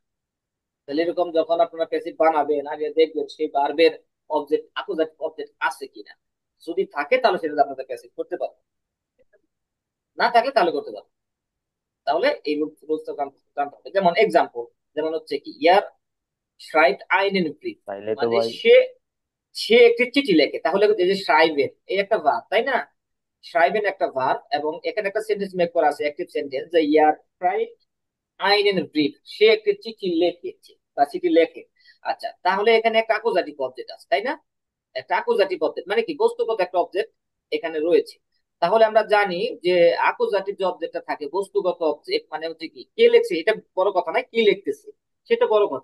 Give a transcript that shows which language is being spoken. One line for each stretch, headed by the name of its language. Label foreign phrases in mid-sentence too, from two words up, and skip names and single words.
Bangla: তাহলে এরকম যখন আপনারা প্যাসিভ বানাবেন আগে দেখবেন সেই ভার্বের অবজেক্ট অ্যাকুজেটিভ অবজেক্ট আছে কিনা। যদি থাকে তাহলে সেটা আপনাদের প্যাসিভ করতে পারবেন, না থাকলে তাহলে করতে পারবেন। তাহলে এই রুলসটা জানতে হবে। যেমন এক্সাম্পল, যেমন হচ্ছে কি
German: er schreibt einen Brief,
Bangla: তাইলে তো মানে ভাই সে সে একটি চিঠি লেখে। তাহলে এই যে schreiben এই একটা ভার্ব, তাই না? schreiben একটা ভার্ব এবং এখানে একটা সেন্টেন্স মেক করা আছে অ্যাক্টিভ সেন্টেন্স যে
German: er schreibt einen Brief,
Bangla: সে একটি চিঠি লেখেছে বা চিঠি লেখে। আচ্ছা, তাহলে এখানে একটা অ্যাকুজাটিভ অবজেক্ট আছে, তাই না? একটা অ্যাকুজাটিভ অবজেক্ট মানে কি বস্তুগত একটা অবজেক্ট এখানে রয়েছে। তাহলে আমরা জানি যে অ্যাকুজাটিভ যে অবজেক্টটা থাকে বস্তুগত অবজেক্ট মানে হচ্ছে কি কে লিখছে এটা বড় কথা নয়, কি লিখতেছে সেটা বড় কথা।